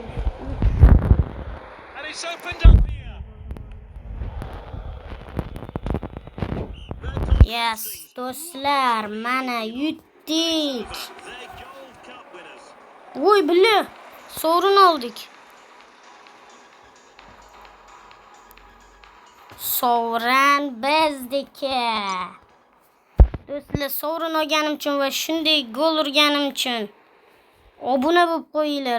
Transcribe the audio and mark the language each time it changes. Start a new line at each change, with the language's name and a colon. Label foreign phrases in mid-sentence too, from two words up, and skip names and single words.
English: And it's opened up here.
Uzbek: Yes, do'stlar, mana yutdik.
English: They're Gold Cup winners.
Uzbek: Voy bile, sovrin oldik. Sovrin bizniki. Do'stlar, sovrin olganim uchun va shunday gol urganim uchun obuna bo'lib qo'yinglar.